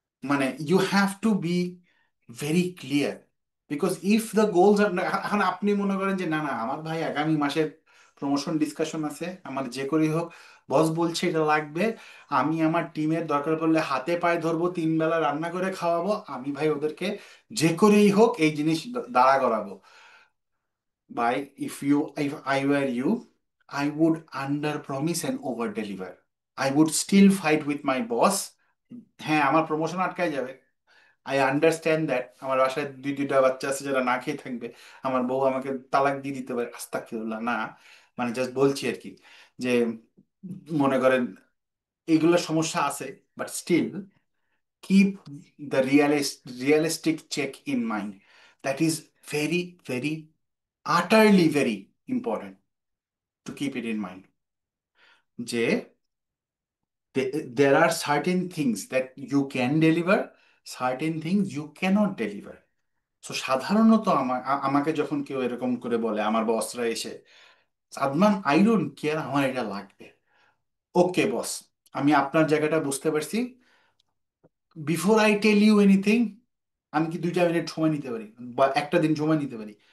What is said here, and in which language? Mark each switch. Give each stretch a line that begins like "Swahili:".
English: মানে you have to be very clear,
Bangla: because if the goals আর, এখন আপনি মনে করেন যে না না আমার ভাই আগামী মাসের প্রমোশন ডিসকাশন আছে, আমার যে করেই হোক বস বলছে এটা লাগবে, আমি আমার টিমের দরকার পড়লে হাতে পায়ে ধরবো, 3 বেলা রান্না করে খাওয়াবো, আমি ভাই ওদেরকে যে করেই হোক এই জিনিস দাঁড়া করাবো। ভাই,
English: If I were you, I would under promise and over deliver. I would still fight with my boss.
Bangla: হ্যাঁ, আমার প্রমোশন আটকায় যাবে।
English: I understand that.
Bangla: আমার বাসায় দুইটা বাচ্চা আছে যারা না খেয়ে থাকবে, আমার বউ আমাকে তালাক দিয়ে দিতে পারে, আস্তাগফিরুল্লাহ, না, মানে জাস্ট বলছি আর কি, যে মনে করেন এইগুলো সমস্যা আছে, but still
English: keep the realistic check in mind. That is very, very, utterly very important to keep it in mind.
Bangla: যে
English: there are certain things that you can deliver, certain things you cannot deliver.
Bangla: So সাধারণত আমাকে যখন কেউ এরকম করে বলে, আমার বসরা এসে, সাদমান
English: I don't care,
Bangla: আমার এটা লাগবে, ওকে বস, আমি আপনার জায়গাটা বুঝতে পারছি,
English: before I tell you anything,
Bangla: আমি কি 2টা মিনিট সময় নিতে পারি বা একটা দিন সময় নিতে পারি?